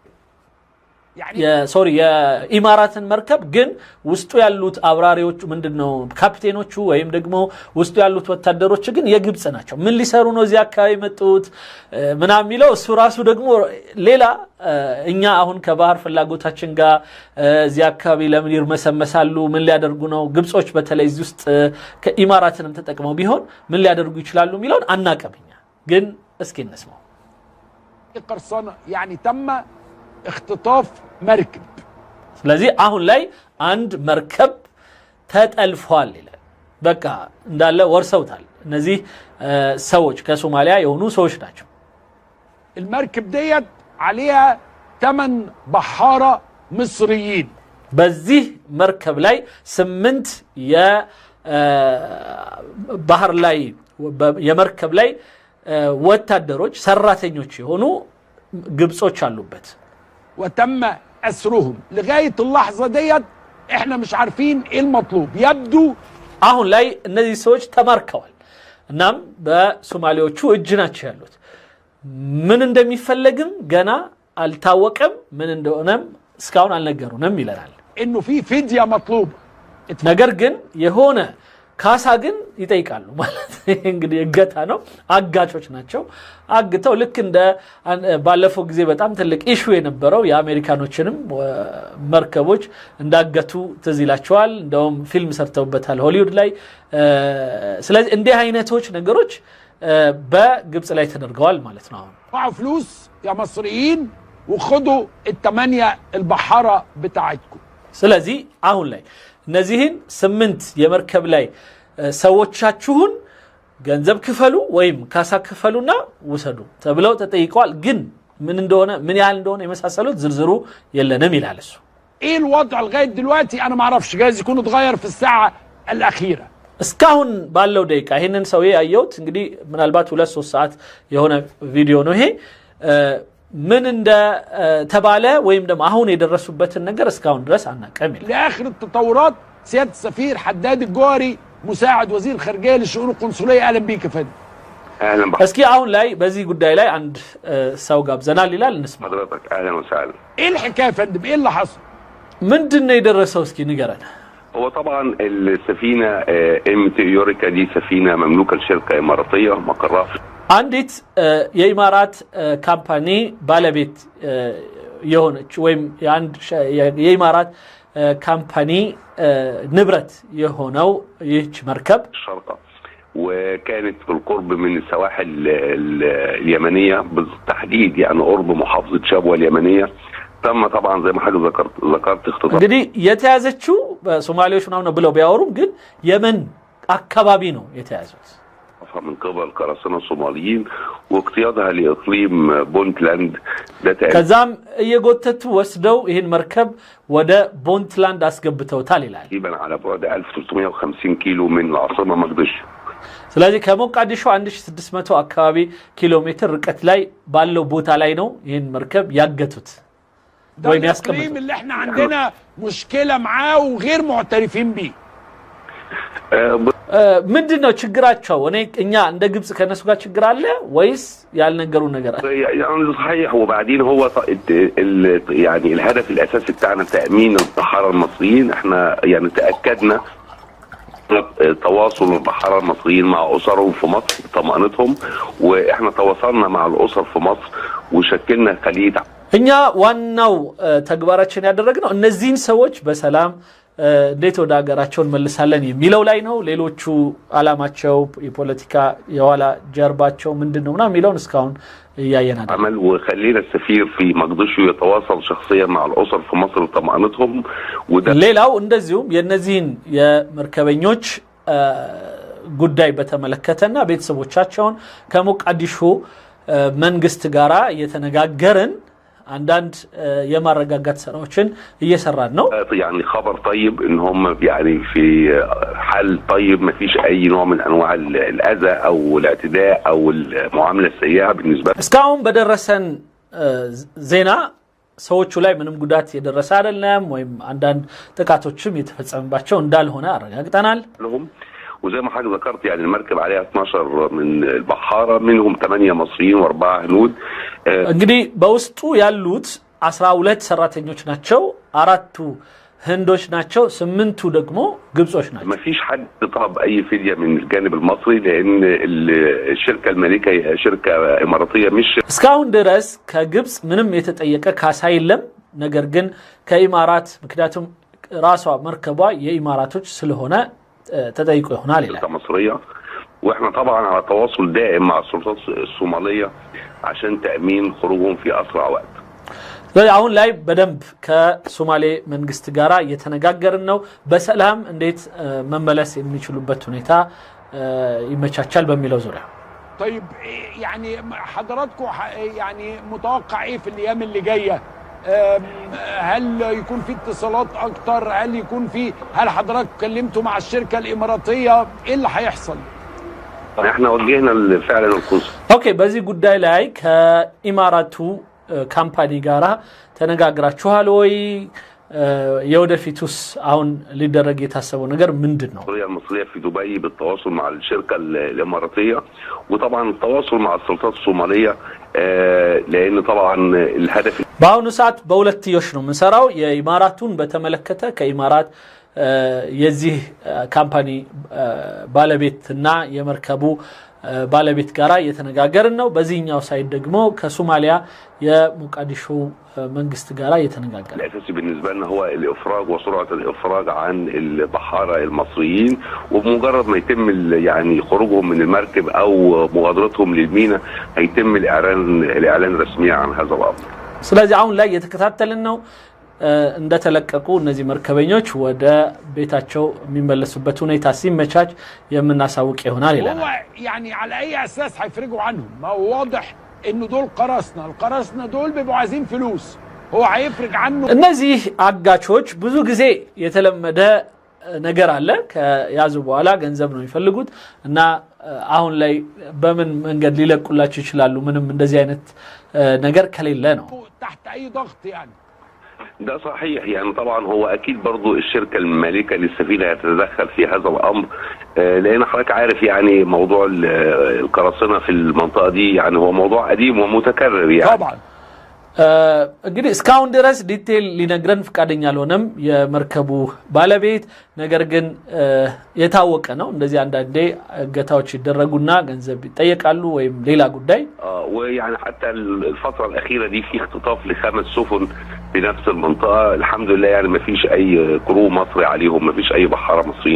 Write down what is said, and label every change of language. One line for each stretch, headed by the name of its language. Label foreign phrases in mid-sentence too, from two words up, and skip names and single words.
Amharic: የኢማራትን መርከብ ግን ውስጡ ያሉት አብራሪዎቹ ምንድነው ካፒቴኖቹ ወይም ደግሞ ውስጡ ያሉት ወታደሮች ግን የግብጽ ናቸው። ምን ሊሰሩ ነው እዚህ አካባቢ መጡት ምናምን የሚለው እሱ ራሱ ደግሞ ሌላ እኛ አሁን ከባህር ፍላጎታችን ጋር እዚህ አካባቢ ለምን ይርመሰመሳሉ ምን ሊያደርጉ ነው ግብጾች በተለይ እዚህ ውስጥ ከኢማራትንም ተጠቅመው ቢሆን ምን ሊያደርጉ ይችላሉ የሚለውን አናቀብኛ ግን እስኪ እንስማው።
Arabic: قرصنة يعني تم اختطاف مركب
Amharic: ስለዚህ አሁን ላይ አንድ መርከብ ተጠልፏል ይላል። በቃ እንዳለ ወርሰውታል። እነዚህ ሰዎች ከሶማሊያ የሆኑ ሰዎች ናቸው።
Arabic: المركب ديت عليها 8 بحارة مصريين
Amharic: በዚህ መርከብ ላይ 8 የባህር ላይ የመርከብ ላይ ወታደሮች ሰራተኞች የሆኑ ግብጾች አሉበት።
Arabic: وتم أسرهم لغاية اللحظة ديت احنا مش عارفين ايه المطلوب يبدو
Amharic: አሁን ላይ እነዚህ ሰዎች ተማርከዋል። እናም በሶማሊያዎቹ እጅ ናቸው ያሉት። ምን እንደሚፈለግም ገና አልታወቀም። ምን እንደሆነም እስካሁን አልነገሩንም ይላል።
Arabic: انه في فدية مطلوب
Amharic: ነገር ግን የሆነ ካሳ ግን ይጠይቃሉ ማለት እንግዲህ እገታ ነው። አጋቾች ናቸው። አግተው ልክ እንደ ባለፈው ጊዜ በጣም ትልቅ ኢሹ የነበረው የአሜሪካኖችንም መርከቦች እንዳገቱ ትዝ ይላቸዋል። እንደውም ፊልም ሰርተውበታል ሆሊውድ ላይ። ስለዚህ እንዲህ አይነቶች ነገሮች በግብጽ ላይ ተደርገዋል ማለት ነው።
Arabic: معوا فلوس يا مصريين وخدوا ال8 البحارة بتاعتكم
Amharic: ስለዚህ አሁን ላይ እነዚህን 8 የመርከብ ላይ ሰዎቻችሁን ገንዘብ ክፈሉ ወይም ካሳ ክፈሉና ውሰዱ ተብለው ተጠይቀዋል ግን ምን ያህል እንደሆነ የመሳሰሉት ዝርዝሩ የለንም ይላል እሱ
Arabic: ايه الوضع لغايه دلوقتي انا ما اعرفش جايز يكون اتغير في الساعه الاخيره
Amharic: እስካሁን ባለው ደቂቃ ይሄንን ሰው ያየውት እንግዲህ ምናልባት 2-3 ሰዓት የሆነ ቪዲዮ ነው ይሄ ምን እንደ ተባለ ወይም ደግሞ አሁን የደረሱበትን ነገር እስካሁን ድረስ አናቀም ይላል
Arabic: لاخر التطورات سياده السفير حداد الجوهري مساعد وزير خارجيه للشؤون القنصليه اهلا بيك يا فندم اهلا بك
Amharic: እስኪ አሁን ላይ በዚህ ጉዳይ ላይ አንድ ሰው ጋብዘናል ይላል እንስማ
Arabic: حضرتك اهلا وسهلا ايه الحكايه يا فندم ايه اللي حصل
Amharic: ምንድነው የደረሰው እስኪ ንገረን
Arabic: هو طبعا السفينه ام يوريكا دي سفينه مملوكه لشركه اماراتيه مقرها
Amharic: አንዲት የኢማራት ካምፓኒ ባለቤት የሆነች ወይም የኢማራት ካምፓኒ ንብረት የሆነው ይህች መርከብ
Arabic: الشرطه وكانت بالقرب من السواحل اليمنيه بالتحديد يعني قرب محافظه شبوه اليمنيه تم طبعا زي ما حضرتك ذكرت اختطاف
Amharic: እንግዲህ የተያዘችው በሶማሌዎች ነው ብለው ቢያወሩም ግን የመን አካባቢ ነው የተያዙት
Arabic: من قبل قراصنة الصوماليين واقتيادها لاقليم بونتلاند
Amharic: ከዛም እየጎተቱ ወስደው ይሄን መርከብ ወደ ቦንትላንድ አስገብተውታል ይላል
Arabic: تقريبا على بعد 1350 كيلو من العاصمه مقدشو
Amharic: ስለዚህ ከሞቃዲሾ 1600 አካባቢ ኪሎ ሜትር ርቀት ላይ ባለው ቦታ ላይ ነው ይሄን መርከብ ያገቱት ወይም ያስቀምጡት
Arabic: اللي احنا عندنا مشكله معاه وغير معترفين بيه
Amharic: ምንድነው ችግራቸው እኛ እንደ ግብጽ ከነሱ ጋር ችግር አለ ወይስ ያልነገሩ ነገር አለ
Arabic: يعني صحيح وبعدين هو يعني الهدف الاساسي بتاعنا تامين البحاره المصريين احنا يعني تاكدنا تواصل البحاره المصريين مع اسرهم في مصر طمأنتهم واحنا تواصلنا مع الاسر في مصر وشكلنا خلية
Amharic: እኛ ዋናው ተግባራችን ያደረግነው እነዚህን ሰዎች በሰላም እንዴት ወደ ሀገራቸው መልሳለን የሚለው ላይ ነው ሌሎቹ አላማቸው የፖለቲካ የዋላ ጀርባቸው ምንድነው እና የሚለውን እስካሁን ያያየናል
Arabic: عمل وخلينا السفير في مقدشو يتواصل شخصيا مع الاسر في مصر وطمأنتهم
Amharic: ሌላው እንደዚሁም የነዚህን የመርከበኞች ጉዳይ በተመለከተና ቤተሰቦቻቸውን ከሞቃዲሾ መንግስት ጋራ የተነጋገረን አንዳንድ የማረጋጋት ስራዎችን እየሰራን ነው
Arabic: يعني خبر طيب ان هم يعني في حال طيب ما فيش اي نوع من انواع الاذى او الاعتداء او المعامله السيئه بالنسبه
Amharic: እስካሁን በደረሰን ዜና ሰዎቹ ላይ ምንም ጉዳት የደረሰ አይደለም ወይም አንዳንድ ጥቃቶችም የተፈጸመባቸው እንዳልሆነ አረጋግጠናል
Arabic: لهم وزي ما حضرتك ذكرت يعني المركب عليها 12 من البحاره منهم 8 مصريين و4 هنود
Amharic: እንግዲህ በውስጡ ያሉት 12 ሰራተኞች ናቸው አራቱ هندوش ናቸው 8ቱ ደግሞ ግብጾች ናቸው
Arabic: ما فيش حد طلب اي فديه من الجانب المصري لان الشركه المالكه هي شركه اماراتيه مش
Amharic: እስካሁን ድረስ ከግብጽ ምንም የተጠየቀ ካሳ የለም ነገር ግን ከኢማራት ምክንያቱም ራሷ መርከቧ የኢማራቶች ስለሆነ
Arabic: تدايق هنالك مصريه واحنا طبعا على تواصل دائم مع السلطات الصوماليه عشان تامين خروجهم في اسرع وقت
Amharic: አሁን ላይ በደንብ ከሶማሌ መንግስት ጋራ እየተነጋገርን ነው በሰላም እንዴት መመለስ የሚችሉበት ሁኔታ ይመቻቻል በሚለው ዙሪያ
Arabic: طيب يعني حضراتكم يعني متوقع ايه في الايام اللي جايه هل يكون في اتصالات اكتر هل يكون في هل حضرتك كلمتوا مع الشركه الاماراتيه ايه اللي هيحصل احنا وجهنا فعلا القصه
Amharic: اوكي በዚህ ጉዳይ ላይ ከኢማራቱ ካምፓኒ ጋራ ተነጋግራችኋል ወይ የወደፊቱስ አሁን ሊደረግ የታሰበው ነገር ምንድነው
Arabic: المصريه في دبي بالتواصل مع الشركه الاماراتيه وطبعا التواصل مع السلطات الصوماليه لان طبعا الهدف
Amharic: በአሁኑ ሰዓት በሁለትዮሽ ነው ምንሰራው የኢማራቱን በተመለከተ ከኢማራት የዚህ ካምፓኒ ባለቤትና የመርከቡ ባለቤት ጋራ የተነጋገርን ነው በዚህኛው ሳይድ ደግሞ ከሶማሊያ የሞቃዲሾ መንግስት ጋራ የተነጋገርን
Arabic: الاساسي بالنسبه لنا هو الافراج وسرعه الافراج عن البحاره المصريين وبمجرد ما يتم يعني خروجهم من المركب او مغادرتهم للميناء هيتم الاعلان رسميا عن هذا الامر
Amharic: ስለዚህ አሁን ላይ የተከታተልን ነው እንደተለቀቁ እነዚህ መርከበኞች ወደ ቤታቸው የሚመለሱበት ሁኔታ ሲመቻች የምናሳውቅ ይሆናል ይላል
Arabic: يعني على اي اساس هيفرجوا عنهم ما هو واضح انه دول القراصنه دول بيبقوا عايزين فلوس هو هيفرج عنه
Amharic: እነዚህ አጋቾች ብዙ ጊዜ የተለመደ ነገር አለ ከያዙ በኋላ ገንዘብ ነው የሚፈልጉት እና አሁን ላይ በምን መንገድ ሊለቁላችሁ ይችላሉ ምንም እንደዚህ አይነት ነገር ከሌለ ነው
Arabic: تحت اي ضغط يعني ده صحيح يعني طبعا هو اكيد برضو الشركه المالكه للسفينه هتتدخل في هذا الامر لان حضرتك عارف يعني موضوع القراصنه في المنطقه دي يعني هو موضوع قديم ومتكرر يعني طبعا
Amharic: እንግዲህ እስካሁን ድረስ ዲቴል ሊነግረን ፍቃደኛ አልሆነም የመርከቡ ባለቤት ነገር ግን የታወቀ ነው እንደዚህ አንዳንዴ እገታዎች ይደረጉና ገንዘብ ይጠየቃሉ ወይም ሌላ ጉዳይ
Arabic: ويعني حتى الفتره الاخيره دي في اختطاف ل5 سفن بنفس المنطقه الحمد لله يعني ما فيش اي كرو مصري عليهم ما فيش اي بحاره مصريين